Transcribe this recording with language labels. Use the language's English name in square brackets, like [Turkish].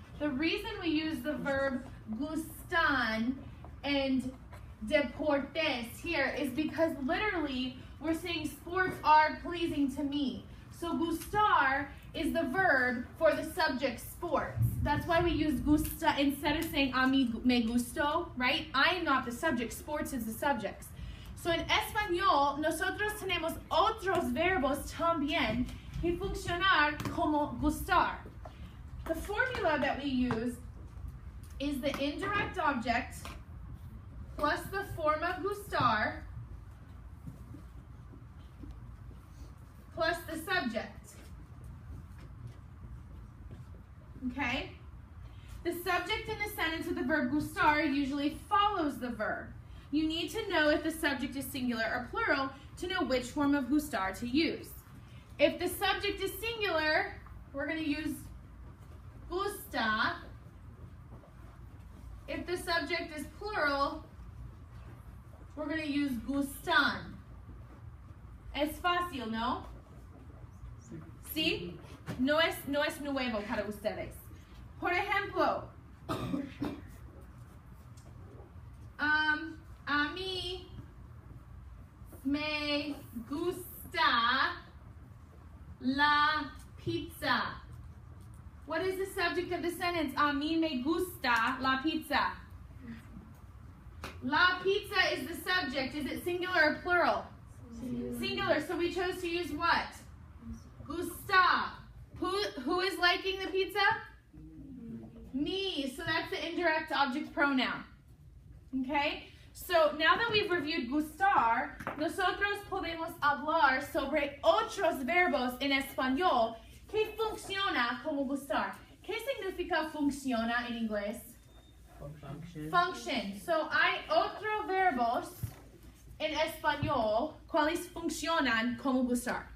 [English] The reason we use the verb gustan and deportes here is because literally we're saying sports are pleasing to me. So gustar is the verb for the subject sports. That's why we use gusta instead of saying [Spanish] a mí me gustó, [English] right? I am not the subject, sports is the subject. [Spanish] So en español, nosotros tenemos otros verbos también que funcionar como gustar. [English] The formula that we use is the indirect object plus the form of gustar plus the subject. Okay? The subject in the sentence with the verb gustar usually follows the verb. You need to know if the subject is singular or plural to know which form of gustar to use. If the subject is singular, we're going to use gusta. If the subject is plural, we're going to use gustan. [Spanish] Es fácil, ¿no? ¿Sí? No es nuevo para ustedes. Por ejemplo, a mí me gusta la pizza. [English] What is the subject of the sentence? [Spanish] A mí me gusta la pizza. La pizza [English] is the subject. Is it singular or plural? Singular. So we chose to use what? Gusta. Who is liking the pizza? Me. So that's the indirect object pronoun. Okay? So now that we've reviewed gustar, [Spanish] nosotros podemos hablar sobre otros verbos en español que funciona como gustar. ¿Qué significa funciona en inglés? Function. So hay otros verbos en español cuales funcionan como gustar.